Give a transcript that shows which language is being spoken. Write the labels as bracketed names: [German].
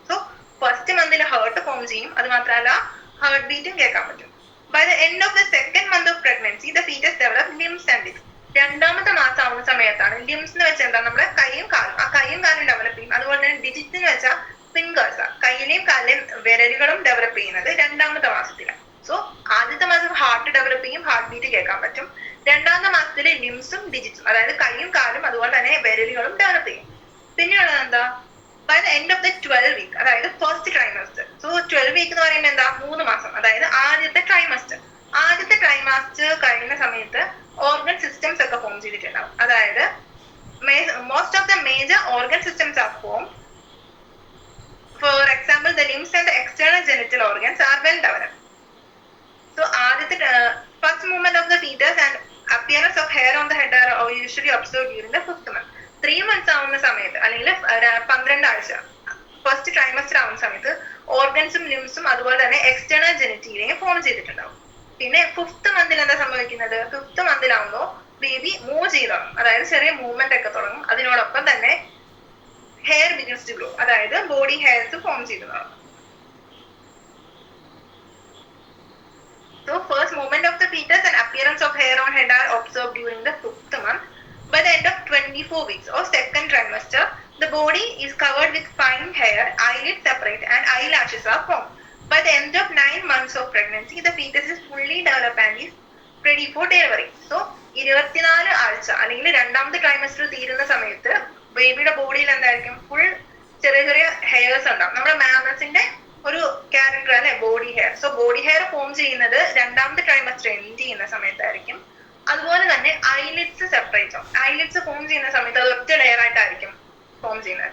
[Malayalam] So first മന്തിൽ heart form ചെയ്യും, അത് മാത്രമല്ല ഹാർട്ട് ബീറ്റും കേൾക്കാൻ പറ്റും. [English] By the end of the second month of pregnancy, the fetus develops limbs and discs. [Malayalam] 2ാമത്തെ മാസം ആവുന്ന സമയത്താണ് ലിംസ് എന്ന് വെച്ചാൽ എന്താ, നമ്മളെ കൈയും കാലും, ആ കൈയും കാലും ഡെവലപ്പ് ചെയ്യും. അതുപോലെ തന്നെ ഡിജിറ്റ്സ് എന്ന് വെച്ചാൽ ഫിംഗേഴ്സ്, കയ്യിലെയും കാലിലെയും വിരലുകളും ഡെവലപ്പ് ചെയ്യുന്നത് 2ാമത്തെ മാസത്തിലാണ്. സോ ആദ്യത്തെ മാസം ഹാർട്ട് ഡെവലപ്പ് ചെയ്യും, ഹാർട്ട് ബീറ്റ് കേൾക്കാൻ പറ്റും. 2ാമത്തെ മാസത്തിൽ ലിംസും ഡിജിറ്റ്സും, അതായത് കൈയും കാലും അതുപോലെ തന്നെ വിരലുകളും ഡെവലപ്പ് ചെയ്യും. പിന്നെയുള്ളത് എന്താ, [English] by the end of the 12th week, [Malayalam] അതായത് ഫസ്റ്റ് ട്രൈമസ്റ്റർ. സോ 12 വീക്ക് എന്ന് പറയുമ്പോൾ എന്താ, 3 മാസം, അതായത് ആദ്യത്തെ ട്രൈമസ്റ്റർ. ആദ്യത്തെ ട്രൈമാസ്റ്റർ കഴിയുന്ന സമയത്ത് ഓർഗൻ സിസ്റ്റംസ് ഒക്കെ ഫോം ചെയ്തിട്ടുണ്ടാവും. [English] അതായത് most of the major organ systems are form For example, the limbs and the external genital organs are well developed. So, first movement of the fetus and appearance of hair on the head are usually observed during the 5th month. [Malayalam] 3 months ആവുന്ന സമയത്ത് അല്ലെങ്കിൽ 12 ആഴ്ച first trimester ആവുന്ന സമയത്ത് ഓർഗൻസും ലിംസും അതുപോലെ തന്നെ external ജെനിറ്റീലിയം form ചെയ്തിട്ടുണ്ടാവും. പിന്നെ 5th മന്തിൽ എന്താ സംഭവിക്കുന്നത്? 5th മന്തിലാവുമ്പോൾ ബേബി മൂവ് ചെയ്ത് തുടങ്ങും, അതായത് ചെറിയ മൂവ്മെന്റ് ഒക്കെ തുടങ്ങും. അതിനോടൊപ്പം തന്നെ ഹെയർ ബിഗിൻസ് ടു ഗ്രോ, അതായത് ബോഡി ഹെയർസ് ഫോം ചെയ്ത് തുടങ്ങും. [English] So first movement of the fetus and appearance of hair on head are observed during the 5th month. By the end of 24 weeks or second trimester, the body is covered with fine hair, eyelids separate and eyelashes are formed. By the end of 9 months of pregnancy, the fetus is fully developed and is ready for delivery. [Malayalam] So 24 ആഴ്ച അല്ലെങ്കിൽ രണ്ടാമത്തെ trimester തീരുന്ന സമയത്ത് ബേബിയുടെ ബോഡിയിൽ എന്തായിരിക്കും? Full ചെറിയ ചെറിയ ഹെയർസ് ഉണ്ടാവും. നമ്മുടെ മാമസിന്റെ ഒരു ക്യാരക്ടർ അല്ലെ body hair. So body hair form ചെയ്യുന്നത് രണ്ടാമത്തെ ട്രൈമസ്റ്റർ എൻഡ് ചെയ്യുന്ന സമയത്തായിരിക്കും. അതുപോലെ തന്നെ ഐലിഡ്സ് സെപ്പറേറ്റ് ആവും. ഐലിഡ്സ് ഫോം ചെയ്യുന്ന സമയത്ത് അത് ഒറ്റ ലെയർ ആയിട്ടായിരിക്കും ഫോം ചെയ്യുന്നത്.